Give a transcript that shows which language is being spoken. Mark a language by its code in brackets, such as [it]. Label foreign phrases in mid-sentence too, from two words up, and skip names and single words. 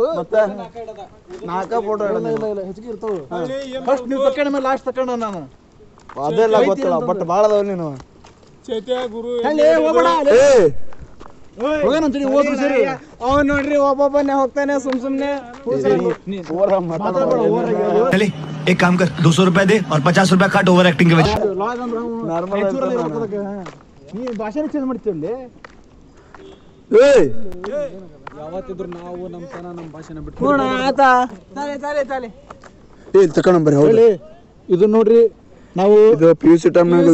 [kn] ಮತ್ತೆ 4 ಫೋಟೋ ಇಡಲ್ಲ. ಇಲ್ಲ ಹೆಚ್ಚಿಗೆ ಇರ್ತಾವ. ಫಸ್ಟ್ ನೀವು ತಕೊಂಡ ಮೇಲೆ ಲಾಸ್ಟ್ ತಕೊಂಡ ನಾನು. ಅದೆಲ್ಲ ಗೊತ್ತಿಲ್ಲ, ಬಟ್ ಬಾಳ ಅದಾವ ನೀನು. ಹೋಗೋಣಂತೀನಿ, ಹೋದ್ರು ಸರಿ. ಅವ್ನು ನೋಡ್ರಿ ಒಬ್ಬೊಬ್ಬನೇ ಹೋಗ್ತಾನೆ ಸುಮ್ನೆ. [hi] चले एक काम कर, 200 रुपए दे और 50 रुपए काट [en] over acting [hi] के वजह. [kn] ನೀ ಭಾಷೆ ಚೇಂಜ್ ಮಾಡ್ತೀವಿ. ಯಾವತ್ತಿದ್ರು ನಾವು ನಮ್ಮ ತನ ನಮ್ಮ ಭಾಷೆನ ಬಿಟ್ಟು ತಕೊಂಡ್ಬರಿ. ಹೌದು, ಇದು ನೋಡ್ರಿ, ನಾವು ಇದು PUC ಟೈಮ್ನಾಗ